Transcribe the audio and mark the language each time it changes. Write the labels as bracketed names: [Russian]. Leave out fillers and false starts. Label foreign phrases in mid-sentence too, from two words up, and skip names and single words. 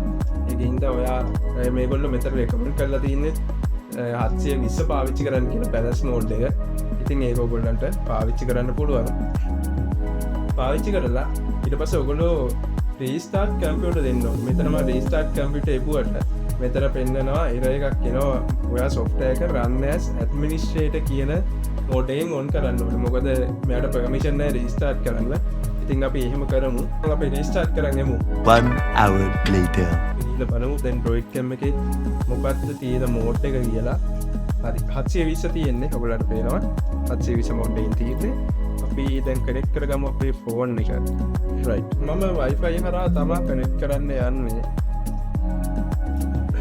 [Sinhala] ඒකින්ද ඔයා මේගොල්ලෝ මෙතන recommend කරලා තින්නේ 720 පාවිච්චි කරන්න කියලා [English] balance mode [Sinhala] එක. ඉතින් ඒක ඔයගොල්ලන්ට පාවිච්චි කරන්න පුළුවන්. පාවිච්චි කරලා ඊට පස්සේ ඔයගොල්ලෝ [English] restart computer [Sinhala] දෙන්න ඕනේ. මෙතන මම [English] restart computer [Sinhala] එපුවට මෙතන පෙන්නනවා error එකක් එනවා. ඔයා software එක [English] run as administrator [Sinhala] කියන mode එකෙන් on කරන්න ඕනේ. මොකද මෙයාට permission නැහැ restart කරන්න. ඉතින් අපි එහෙම කරමු. අපි restart කරන් යමු. [English] 1 hour later. [Sinhala] ඉතින් බලමු දැන් Droid Cam එකේ මොකක්ද තියෙන mode එක කියලා. හරි 720 තියෙන්නේ. ඔයගොල්ලන්ට පේනවා 720 mode එකෙන් තියෙන්නේ. අපි දැන් කනෙක්ට් කරගමු අපේ ෆෝන් එක. right මම wifi හරහා තමයි කනෙක්ට් කරන්න යන්නේ.